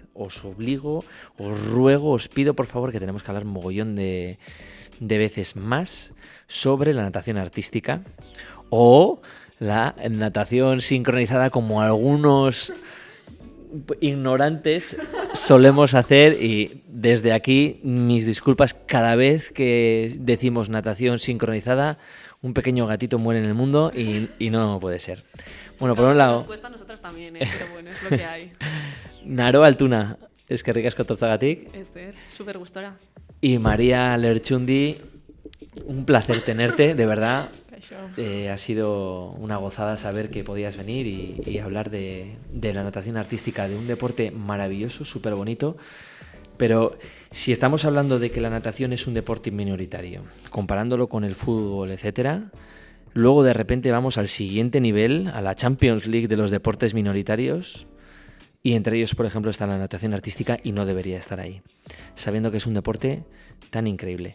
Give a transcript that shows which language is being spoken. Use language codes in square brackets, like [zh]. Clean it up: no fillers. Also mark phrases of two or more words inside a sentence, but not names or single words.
[es] Os obligo, os ruego, os pido por favor que tenemos que hablar mogollón de veces más sobre la natación artística o la natación sincronizada, como algunos ignorantes solemos hacer, y desde aquí mis disculpas cada vez que decimos natación sincronizada. Un pequeño gatito muere en el mundo y no puede ser. Bueno, por un lado... Nos cuesta a nosotros también, pero bueno, es lo que hay. [eu] Naro Altuna, eskerrik asko etortzagatik. Esther, súper gustora. [es] Y María Lerchundi, un placer tenerte, de verdad. Ha sido una gozada saber que podías venir y hablar de la natación artística, de un deporte maravilloso, súper bonito. Pero si estamos hablando de que la natación es un deporte minoritario, comparándolo con el fútbol, etcétera, luego de repente vamos al siguiente nivel, a la Champions League de los deportes minoritarios, y entre ellos, por ejemplo, está la natación artística, y no debería estar ahí, sabiendo que es un deporte tan increíble.